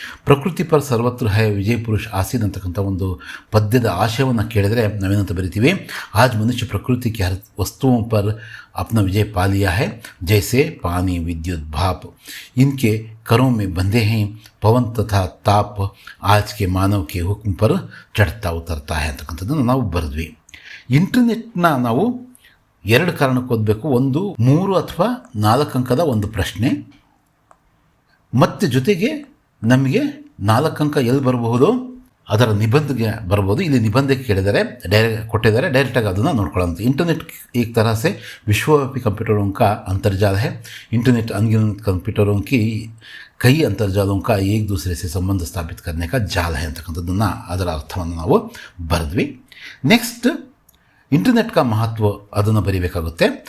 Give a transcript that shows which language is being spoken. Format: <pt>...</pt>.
<hi>ಪ್ರಕೃತಿ ಪರ್ ಸರ್ವತ್ರ ಹೈ ವಿಜಯ ಪುರುಷ ಆಸೀನ್</hi> <kn>ಅಂತಕ್ಕಂಥ ಒಂದು ಪದ್ಯದ ಆಶಯವನ್ನು ಕೇಳಿದರೆ ನಾವೇನಂತ ಬರಿತೀವಿ,</kn> <hi>आज मनुष्य प्रकृति की हर वस्तुओं पर अपना विजय पा लिया है, जैसे पानी विद्युत भाप इनके करों में बंधे हैं, पवन तथा ताप आज के मानव के हुक्म पर चढ़ता उतरता है</hi> <kn>ಅಂತಕ್ಕಂಥದ್ದನ್ನು ನಾವು ಬರೆದ್ವಿ. ಇಂಟರ್ನೆಟ್ನ ನಾವು 2 ಕಾರಣಕ್ಕೆ ಓದಬೇಕು. ಒಂದು 3 ಅಥವಾ 4 ಅಂಕದ ಒಂದು ಪ್ರಶ್ನೆ, ಮತ್ತು ಜೊತೆಗೆ ನಮಗೆ 4 ಅಂಕ ಎಲ್ಲಿ ಬರಬಹುದು, ಅದರ निबंधಗೆ ಬರ್ಬೋದು. ಇಲ್ಲಿ निबंधಕ್ಕೆ ಕೇಳಿದರೆ ಕೊಟ್ಟಿದ್ದಾರೆ, डायरेक्टाಗಿ ಅದನ್ನು ನೋಡ್ಕೊಳ್ಳೋಂಥ.</kn> <hi>इंटरनेट एक तरह से विश्वव्यापी कंप्यूटरों का अंतर्जाल है. इंटरनेट अनगिनत कंप्यूटरों की कई अंतर्जालों का एक दूसरे से संबंध स्थापित करने का जाल है</hi> <kn>ಅಂತಕ್ಕಂಥದ್ದನ್ನು ಅದರ ಅರ್ಥವನ್ನು ನಾವು ಬರೆದ್ವಿ. ನೆಕ್ಸ್ಟ್</kn> <hi>इंटरनेट का महत्व</hi> <kn>ಅದನ್ನು ಬರೀಬೇಕಾಗುತ್ತೆ.</kn>